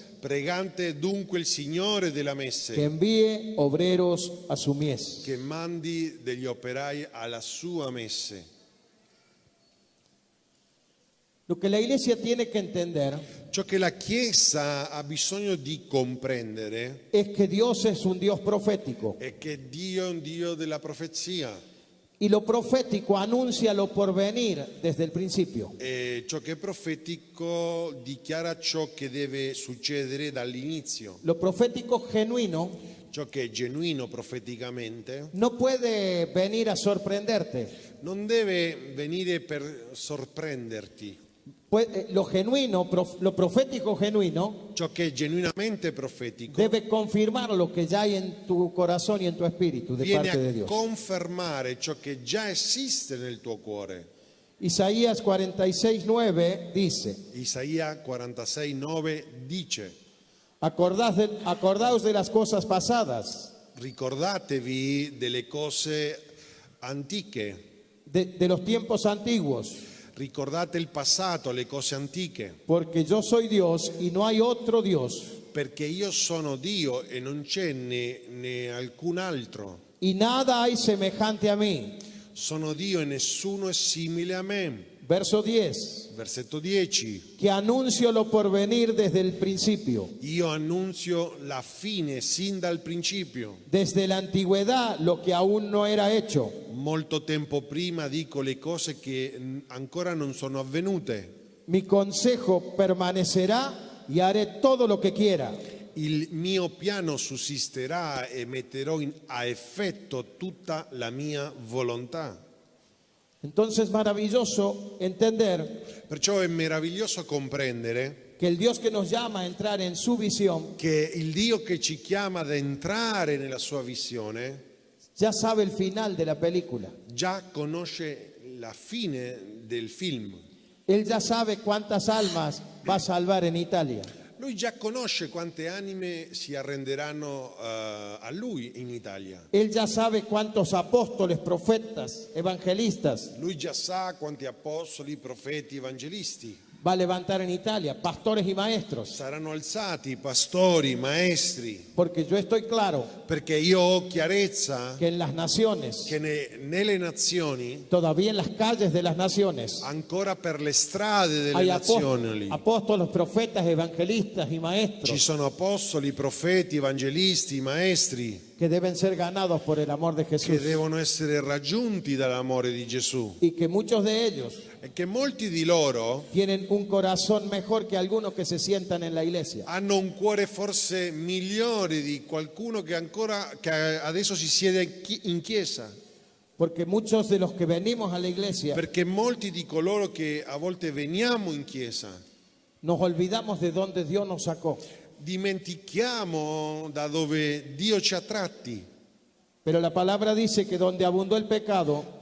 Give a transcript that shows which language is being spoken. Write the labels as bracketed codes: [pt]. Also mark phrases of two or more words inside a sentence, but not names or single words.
[it] pregante dunque il Signore della [es] que [it] messe [es] envíe obreros a su mies. [it] che mandi degli operai alla sua messe. [es] Lo que la iglesia tiene que entender [it] Ciò che la Chiesa ha bisogno di comprendere [es] es que Dios es un Dios profético [it] è che Dio è un Dio della profezia [es] Y lo profético anuncia lo porvenir desde el principio. [it] E ciò che è profetico dichiara ciò che deve succedere dall'inizio. [es] Lo profético genuino [it] Ciò che è genuino profeticamente [es] no puede venir a sorprenderte. [it] non deve venire per sorprenderti. [es] Lo genuino, lo profético genuino [it] Ciò che è genuinamente profetico [es] debe confirmar lo que ya hay en tu corazón y en tu espíritu de [it] viene [es] parte de [it] a [es] Dios. [it] confermare ciò che già esiste nel tuo cuore. [es] Isaías 46:9 dice: [it] Isaia 46:9 dice: [es] Acordaos de las cosas pasadas, [it] ricordatevi delle cose antiche, [es] de los tiempos antiguos, [it] ricordate il passato, le cose antiche, [es] porque yo soy Dios y no hay otro Dios, [it] perché io sono Dio e non c'è né alcun altro. [es] y nada hay semejante a mí. [it] Sono Dio e nessuno è simile a me. [es] Verso 10, [it] Versetto 10. [es] que anuncio lo porvenir desde el principio, [it] Io annunzio la fine sin dal principio. [es] desde la antigüedad lo que aún no era hecho. [it] Molto tempo prima dico le cose che ancora non sono avvenute. [es] Mi consejo permanecerá y haré todo lo que quiera. [it] Il mio piano sussisterà e metterò a effetto tutta la mia volontà. [es] Entonces, maravilloso entender [it] Perciò è meraviglioso comprendere [es] que el Dios que nos llama a entrar en su visión [it] che il Dio che ci chiama ad entrare nella sua visione [es] ya sabe el final de la película. [it] già conosce la fine del film. [es] Él ya sabe cuántas almas va a salvar en Italia. [it] Lui già conosce quante anime si arrenderanno a lui in Italia. [es] Él ya sabe cuántos apóstoles, profetas, evangelistas [it] Lui già sa quanti apostoli, profeti, evangelisti [es] va a levantar en Italia, pastores y maestros. [it] saranno alzati, pastori, maestri, [es] Porque yo estoy claro [it] perché io ho chiarezza [es] que en las naciones, [it] che nelle nazioni, [es] todavía en las calles de las naciones, [it] ancora per le strade delle [es] hay [it] nazioni, [es] apóstoles, profetas, evangelistas y [it] ci [es] maestros [it] sono apostoli, profeti, evangelisti, maestri [es] que deben ser ganados por el amor de [it] che [es] Jesús. [it] devono essere raggiunti dall'amore di Gesù [es] Y que muchos de ellos [it] e che molti di loro [es] tienen un corazón mejor que algunos que se sientan en la iglesia. [it] hanno un cuore forse migliore di qualcuno che adesso si siede in chiesa, [es] Porque muchos de los que venimos a la iglesia [it] perché molti di coloro che a volte veniamo in chiesa [es] nos olvidamos de dónde Dios nos sacó. [it] dimentichiamo da dove Dio ci ha tratti, [es] Pero la palabra dice que donde abundó el pecado,